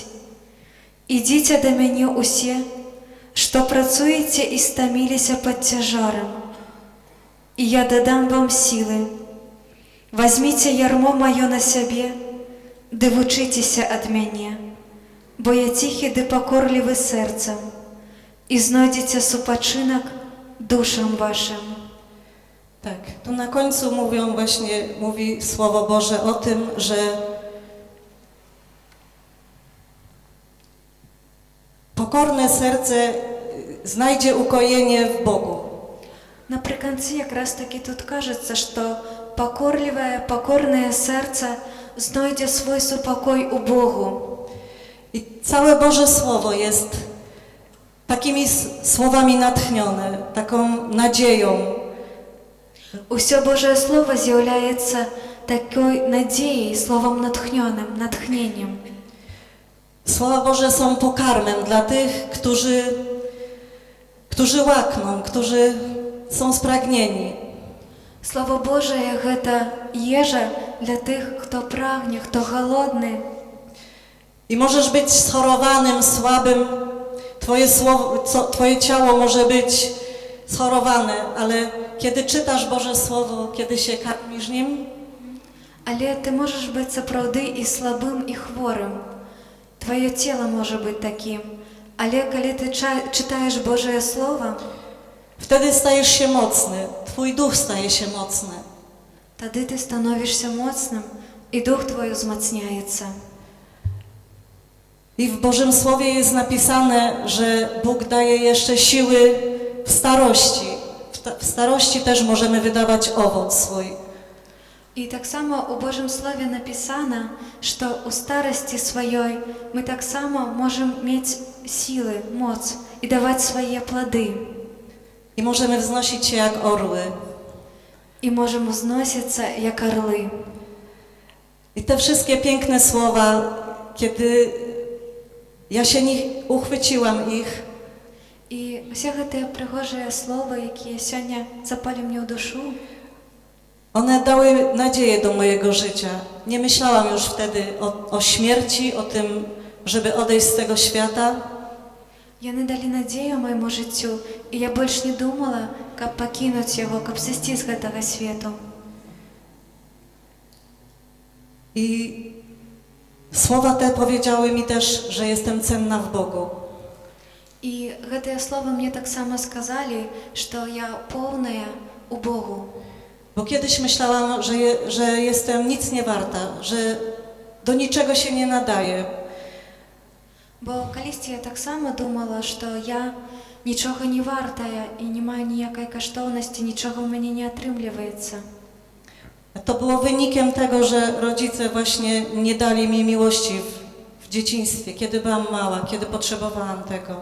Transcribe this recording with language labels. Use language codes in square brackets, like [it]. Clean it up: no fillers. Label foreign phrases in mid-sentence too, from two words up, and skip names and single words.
[be] Ідзіце да мяне ўсе, што працуеце і стаміліся пад цяжарам, і я дадам вам сілы. Вазьміце ярмо маё на сябе, ды вучыцеся ад мяне, бо я ціхі ды пакорлівы сэрцам, і знойдзеце супачынак душам вашым. [pl] Tak, tu na końcu mówi Słowo Boże o tym, że pokorne serce znajdzie ukojenie w Bogu. [be] Напрыканцы якраз такі тут кажацца, што пакорнае сэрца знойдзе свой супакой у Богу. [pl] I całe Boże Słowo jest takimi słowami natchnione, taką nadzieją. [be] Усё Божае Слово з'яўляецца такой надзеяй, словом натхнёным, натхненнем. [pl] Słowa Boże są pokarmem dla tych, którzy łakną, którzy są spragnieni. [be] Слово Божае – гэта ежа для тых, хто прагне, хто голодны. [pl] I możesz być schorowanym, słabym, twoje ciało może być schorowane, ale kiedy czytasz Boże Słowo, kiedy się karmisz nim, [be] Але ты можаш быць сапраўды і слабым, і хворым. Твоё цела можа быць такім. Але калі ты чытаеш Божае Слово, [pl] wtedy stajesz się mocny, twój duch staje się mocny. [be] тады ты становішся моцным, і дух твой узмацняецца. [pl] I w Bożym Słowie jest napisane, że Bóg daje jeszcze siły w starości. W starości też możemy wydawać owoc swój. [be] І таксама у Божым Слове напісана, што ў старасці сваёй мы таксама можам мець сілы, моц і даваць свае плады. [pl] I możemy wznosić się jak orły. [be] І можам узносіцца як арлы. [pl] I te wszystkie piękne słowa, kiedy ja się uchwyciłam ich, [be] І ўсе гэтыя прыгожыя словы, якія сёння запалі мне ў душу, [pl] one dały nadzieję do mojego życia. Nie myślałam już wtedy o śmierci, o tym, żeby odejść z tego świata. [be] яны далі надзею майму жыццю, і я больш не думала, каб пакінуць яго, каб сысці з гэтага свету. [pl] I słowa te powiedziały mi też, że jestem cenna w Bogu. [be] І гэтыя словы мне таксама сказалі, што я поўная у Богу. [pl] Bo kiedyś myślałam, że jestem nic nie warta, że do niczego się nie nadaję. [be] Бо калісьці я таксама думала, што я нічога не вартая і не маю ніякай каштоўнасці, нічога ў мяне не атрымліваецца. [pl] To było wynikiem tego, że rodzice właśnie nie dali mi miłości w dzieciństwie, kiedy byłam mała, kiedy potrzebowałam tego.